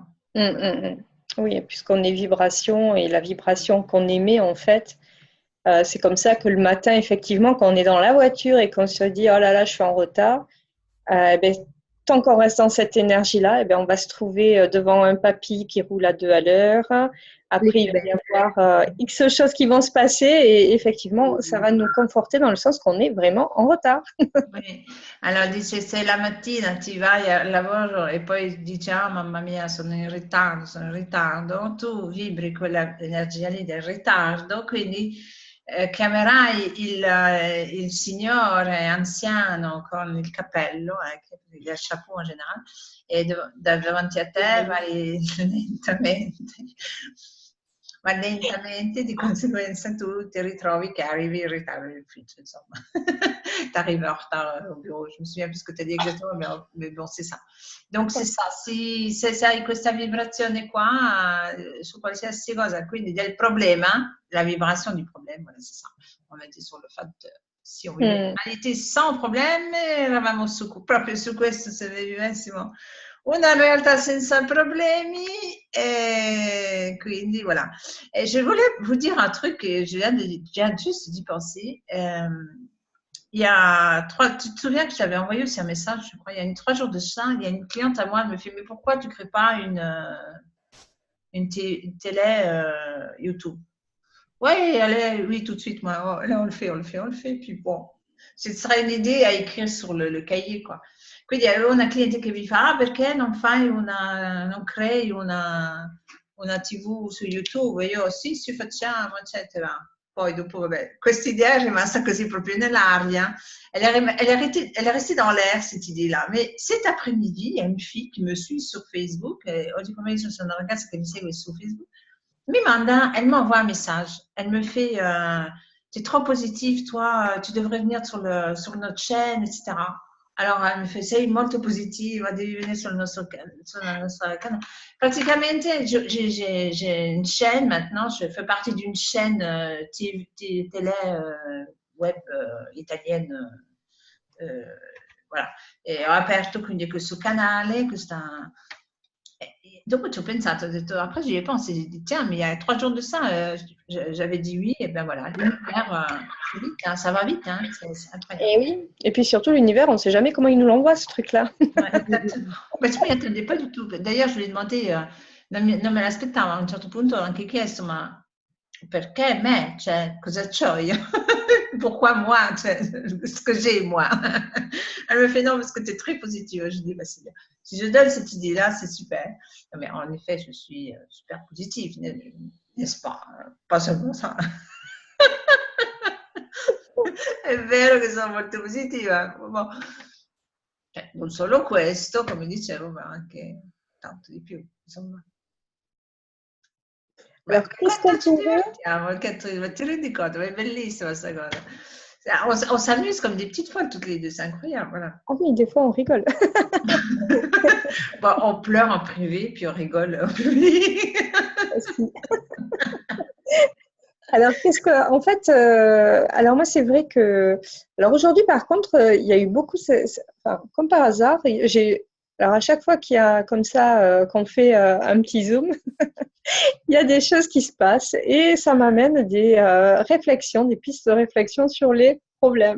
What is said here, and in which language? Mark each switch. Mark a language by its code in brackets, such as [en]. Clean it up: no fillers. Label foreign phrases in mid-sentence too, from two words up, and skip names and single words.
[fr] Oui, puisqu'on est vibration et la vibration qu'on émet, en fait, c'est comme ça que le matin, effectivement, quand on est dans la voiture et qu'on se dit « Oh là là, je suis en retard », tant qu'on reste dans cette énergie-là, on va se trouver devant un papy qui roule à 2 à l'heure. Après, il va y avoir X choses qui vont se passer et effectivement, ça va nous conforter dans le sens qu'on est vraiment en retard. Oui. [it] Allora dice, se la mattina ti vai al lavoro e poi dici, ah mamma mia, sono in ritardo, tu vibri quella energia lì del ritardo, quindi chiamerai il signore anziano con il cappello, il chapeau in generale, e davanti a te vai lentamente, di conseguenza tu ti ritrovi che arrivi in ritardo all'ufficio, insomma. [fr] Tu arrives en retard au bureau, je me souviens plus ce que tu as dit exactement, mais bon, c'est ça. Donc c'est ça, [it] se hai questa vibrazione qua su qualsiasi cosa, quindi del problema, [fr] la vibration du problème, voilà, c'est ça. On était sur le fait de, si on vivait l'humanité sans problème, [it] eravamo proprio su questo, se vivessimo una realtà senza problemi, et quindi voilà. [fr] Et je voulais vous dire un truc que je viens juste d'y penser. Il y a tu te souviens que je t'avais envoyé aussi un message, je crois, il y a 3 jours de ça, il y a une cliente à moi, elle me fait, mais pourquoi tu ne crées pas une télé YouTube? Oui, tout de suite, moi, là, on le fait, puis bon, ce serait une idée à écrire sur le cahier, quoi. [it] Quindi avevo una cliente che mi fa, perché non crei una TV su YouTube? E io, sì, facciamo, eccetera. Poi dopo, vabbè, questa idea è rimasta così proprio nell'aria. [fr] Elle est restée dans l'air, cette idée-là. Mais cet après-midi, il y a une fille qui me suit sur Facebook. [it] Oggi pomeriggio c'è una ragazza che mi segue su Facebook. [fr] Elle m'envoie un message. Elle me fait, tu es trop positive, toi, tu devrais venire sur notre chaîne, etc. Alors, elle me fait, [it] sei molto positiva, devi venire [fr] sur notre [it] canale. Praticamente, [fr] j'ai une chaîne maintenant, je fais partie d'une chaîne télé web italienne. Voilà. [it] E ho aperto quindi questo canale, dopo ci ho pensato, ho detto, [fr] après j'y ai pensé, j'ai dit, tiens, mais il y a 3 jours de ça, j'avais dit oui, et ben voilà, l'univers, c'est vite, hein, ça va vite, hein, c'est incroyable. Et oui. Et puis surtout, l'univers, on ne sait jamais comment il nous l'envoie, ce truc-là. Ouais, exactement. Beh, tu m'y attendais pas du tout. D'ailleurs, je lui ai demandé, [it] non me l'aspettavo, a un certo punto ho anche chiesto, ma perché me? Cioè, cosa c'ho io? [fr] Pourquoi moi? Cioè, ce que j'ai, moi. Elle me fait, non, parce que tu es très positive. Je dis, bah, c'est bien. Si je donne cette idée-là, c'est super. Non, mais en effet, je suis super positive, n'est-ce pas? Pas seulement ça. [it] È vero che sono molto positiva. Boh. Non solo questo, come dicevo, ma anche tanto di più, insomma. Beh, [fr] Alors, qu'est-ce qu'on [it] ci [fr] pourrait... [it] divertiamo, ti rendi conto? È bellissima questa cosa. [fr] On s'amuse comme des petites folles toutes les deux, c'est incroyable, voilà. Ah oui, des fois, on rigole. Bon, on pleure en privé, puis on rigole en public. Aussi. Alors, qu'est-ce que, en fait, alors moi, c'est vrai que, alors aujourd'hui, par contre, il y a eu beaucoup, enfin, comme par hasard, alors à chaque fois qu'il y a comme ça, qu'on fait un petit zoom, il y a des choses qui se passent et ça m'amène des réflexions, des pistes de réflexion sur les problèmes.